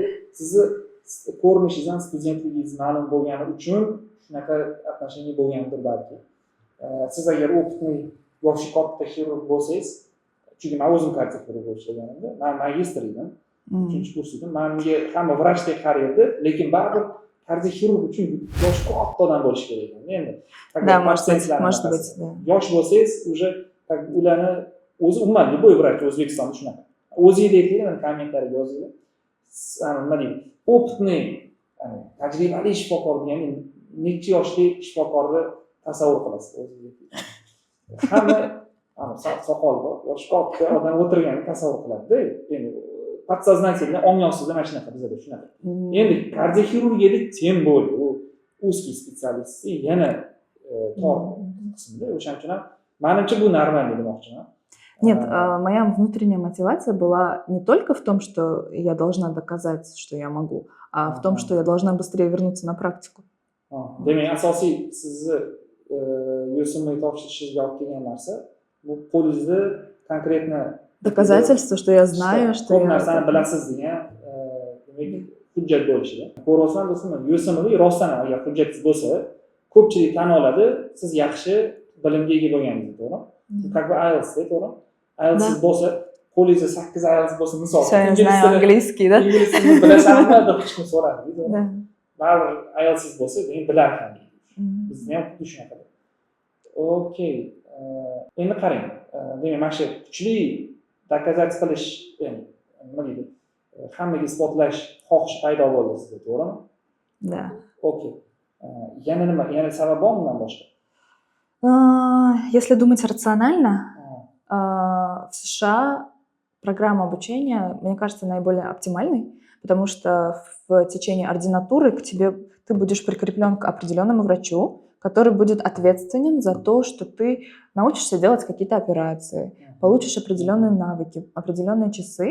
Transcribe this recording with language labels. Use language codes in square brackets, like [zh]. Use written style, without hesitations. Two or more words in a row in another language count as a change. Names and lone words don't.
[uz] Sizni ko'rinishingiz ham studentligingiz ma'lum bo'lgani uchun shunaqa отношение bo'lgandir balki. Siz agar o'qitni yoshi katta xirurg bo'lsangiz, chunki men o'zim kardioxirurg bo'lganimda, men magistr edim, 3-kurs edim. Menga hamma vrachdek qaraydi, lekin baribir kardioxirurg uchun yoshi katta odam bo'lish kerak ekan. Endi [ru] да, может быть, да. [uz] Yosh bo'lsangiz, уже ularni o'zi umuman любой vrach O'zbekistonda shunaqa. O'zingizga kommentariy yozinglar. Nima deydi? Opitniy, tajribali shifokor degani necha yoshli shifokorni tasavvur qilasiz o'zingizga. Hamma soqol bor, yoshi katta odam o'tirganini tasavvur qiladi-da. Endi подсознательно ongyoqsizda mana shunaqa bizada shunaqa. Endi kardioxirurgiyada teng bo'ldi. [ru] U узкий специалист, [uz] yana tor qismda. O'shaning uchun ham menimcha bu normal demoqchiman. [ru] Нет, моя внутренняя мотивация была не только в том, что я должна доказать, что я могу, а в том, что я должна быстрее вернуться на практику. [uz] Demak, asosiy sizni USMLE topshirishingizga olib kelgan narsa bu qo'lingizda konkretno [ru] доказательство, что я знаю, что [uz] ko'p [ru] я... [uz] narsani bilasiz degan demak hujjat bo'lishida. Ko'ryapsizlar do'stlar, USMLE rostdan agar hujjatingiz bo'lsa, ko'pchilik tan oladi, siz yaxshi bilimga ega bo'lganingizni, to'g'rimi? [ru] Как бы IELTS, [uz] to'g'rimi? IELTS bo'lsa, qo'lingizda 8 IELTS bo'lsa, misol, [ru] Всё, я знаю английский, да? [uz] Ingliz tilini bilasanmi deb hech kim so'radi, [ru] Да. [uz] Baribir IELTS bo'lsa, demak bilarkan. Bizni ham xuddi shunaqa. Okey. Endi qarang. Demak, mana shu kuchli doказать qilish, ya'ni nima deydi? Hammaga isbotlash xohish paydo bo'ldi sizda, to'g'rimi? [ru] Да. [uz] Okey. Yana nima? Yana sabab bormi bundan boshqa? [ru] Если думать рационально, в США программа обучения, мне кажется, наиболее оптимальной, потому что в течение ординатуры к тебе ты будешь прикреплен к определенному врачу, который будет ответственен за то, что ты научишься делать какие-то операции, получишь определенные навыки, определенные часы.